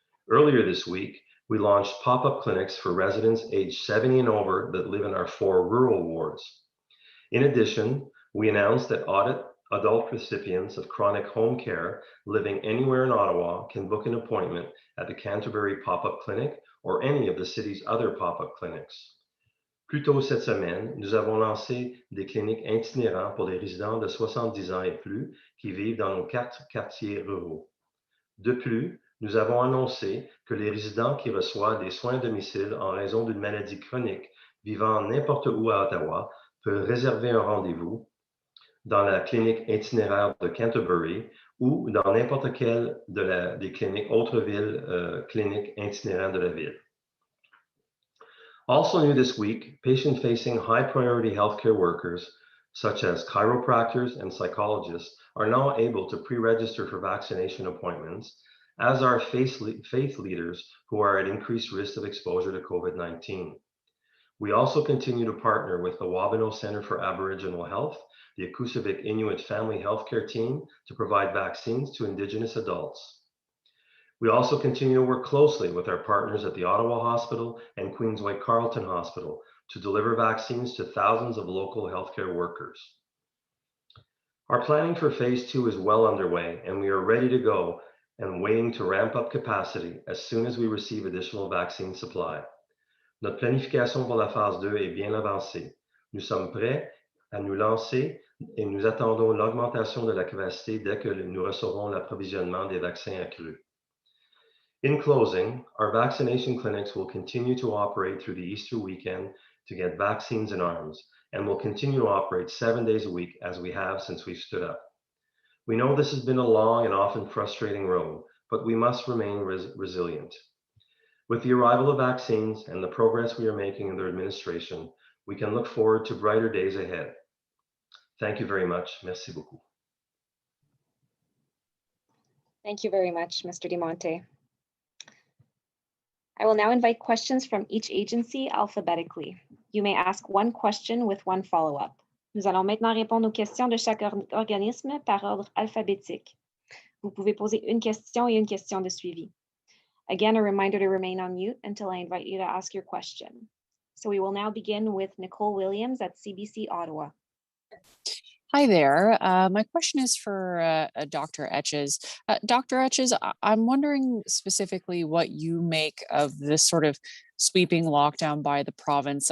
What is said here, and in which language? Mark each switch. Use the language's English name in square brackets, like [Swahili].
[English] Earlier this week, we launched pop-up clinics for residents aged 70 and over that live in our 4 rural wards. In addition, we announced that adult recipients of chronic home care living anywhere in Ottawa can book an appointment at the Canterbury Pop-Up Clinic or any of the city's other pop-up clinics. [French] Plus tôt cette semaine, nous avons lancé des cliniques itinérants pour les résidents de 70 ans et plus qui vivent dans nos 4 quartiers ruraux. De plus, nous avons annoncé que les résidents qui reçoivent des soins à domicile en raison d'une maladie chronique vivant n'importe où à Ottawa peuvent réserver un rendez-vous dans la clinique itinéraire de Canterbury ou dans n'importe quelle des cliniques autres villes cliniques itinéraires de la ville. [English] Also new this week, patient-facing high-priority healthcare workers, such as chiropractors and psychologists, are now able to pre-register for vaccination appointments, as are faith leaders who are at increased risk of exposure to COVID-19. We also continue to partner with the Wabino Centre for Aboriginal Health, the Akusavik Inuit Family Healthcare Team, to provide vaccines to Indigenous adults. We also continue to work closely with our partners at the Ottawa Hospital and Queensway Carleton Hospital to deliver vaccines to thousands of local healthcare workers. Our planning for phase 2 is well underway, and we are ready to go and waiting to ramp up capacity as soon as we receive additional vaccine supply. [French] Notre planification pour la phase 2 est bien avancée. Nous sommes prêts à nous lancer et nous attendons l'augmentation de la capacité dès que nous recevrons l'approvisionnement des vaccins accrus. [English] In closing, our vaccination clinics will continue to operate through the Easter weekend to get vaccines in arms, and will continue to operate 7 days a week as we have since we stood up. We know this has been a long and often frustrating road, but we must remain resilient. With the arrival of vaccines and the progress we are making in their administration, we can look forward to brighter days ahead. Thank you very much. [French] Merci beaucoup. [English] Thank you very much, Mr. Dimonte. I will now invite questions from each agency alphabetically. You may ask one question with one follow-up. [French] Nous allons maintenant répondre aux questions de chaque organisme par ordre alphabétique. Vous pouvez poser une question et une question de suivi. [English] Again, a reminder to remain on mute until I invite you to ask your question. So we will now begin with Nicole Williams at CBC Ottawa. Hi there. My question is for Dr. Etches. Dr. Etches, I'm wondering specifically what you make of this sort of sweeping lockdown by the province.